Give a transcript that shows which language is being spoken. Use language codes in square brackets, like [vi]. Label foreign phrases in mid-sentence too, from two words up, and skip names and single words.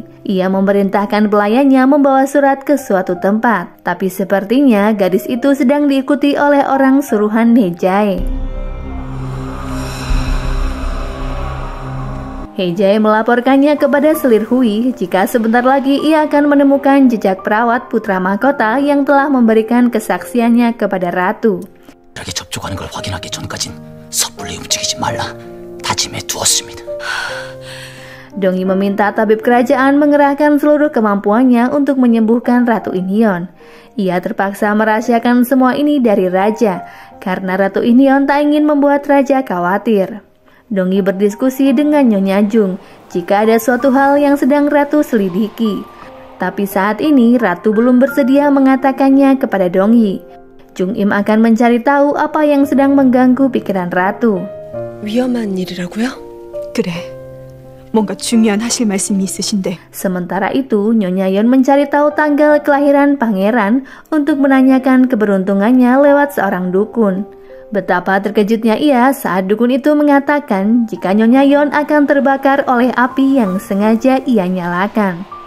[id] Ia memerintahkan pelayannya membawa surat ke suatu tempat, tapi sepertinya gadis itu sedang diikuti oleh orang suruhan Hejae. Hejae melaporkannya kepada Selir Hui jika sebentar lagi ia akan menemukan jejak perawat putra mahkota yang telah memberikan kesaksiannya kepada ratu. [ko] 이렇게 접촉하는 걸 확인하기 전까진 섣불리 움직이지 말라. 다짐해 두었습니다. [id] Dongyi meminta tabib kerajaan mengerahkan seluruh kemampuannya untuk menyembuhkan Ratu Inhyeon. Ia terpaksa merahasiakan semua ini dari raja karena Ratu Inhyeon tak ingin membuat raja khawatir. Dongyi berdiskusi dengan Nyonya Jung jika ada suatu hal yang sedang Ratu selidiki. Tapi saat ini Ratu belum bersedia mengatakannya kepada Dongyi. Jung Im akan mencari tahu apa yang sedang mengganggu pikiran Ratu. [ko] 위험한 일이라고요? 그래. 뭔가 중요한 하실 말씀이 있으신데. [id] Sementara itu, Nyonya Yeon mencari tahu tanggal kelahiran pangeran untuk menanyakan keberuntungannya lewat seorang dukun. Betapa terkejutnya ia saat dukun itu mengatakan jika Nyonya Yeon akan terbakar oleh api yang sengaja ia nyalakan.